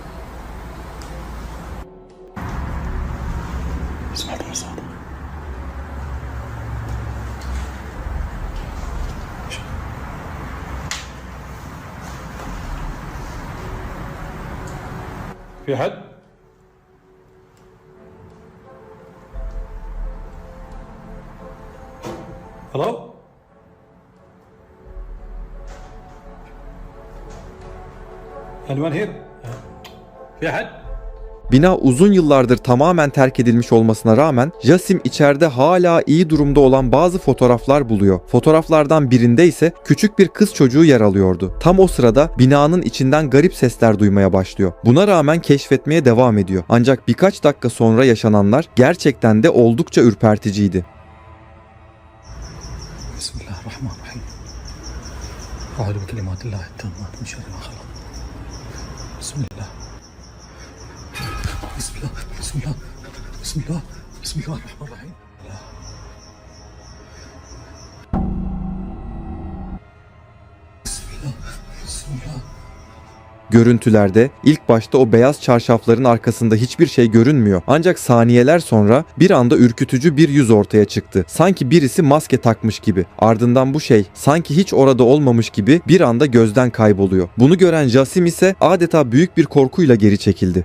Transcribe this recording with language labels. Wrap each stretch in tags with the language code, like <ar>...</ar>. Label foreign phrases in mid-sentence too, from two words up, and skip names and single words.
<ar>سمعت الصوت في حد؟</ar> <en>Hello? Anyone here?</en> <ar>في حد؟</ar> <tr>Bina uzun yıllardır tamamen terk edilmiş olmasına rağmen Jasim içeride hala iyi durumda olan bazı fotoğraflar buluyor. Fotoğraflardan birinde ise küçük bir kız çocuğu yer alıyordu. Tam o sırada binanın içinden garip sesler duymaya başlıyor. Buna rağmen keşfetmeye devam ediyor. Ancak birkaç dakika sonra yaşananlar gerçekten de oldukça ürperticiydi.</tr> <ar>بسم الله الرحمن الرحيم. أعوذ بكلمات الله التامات من شر ما خلق. بسم الله. بسم الله. بسم الله. Bismillah. Bismillahirrahmanirrahim. Bismillah. Bismillah.</ar> <tr>Görüntülerde ilk başta o beyaz çarşafların arkasında hiçbir şey görünmüyor. Ancak saniyeler sonra bir anda ürkütücü bir yüz ortaya çıktı. Sanki birisi maske takmış gibi. Ardından bu şey sanki hiç orada olmamış gibi bir anda gözden kayboluyor. Bunu gören Jasim ise adeta büyük bir korkuyla geri çekildi.</tr>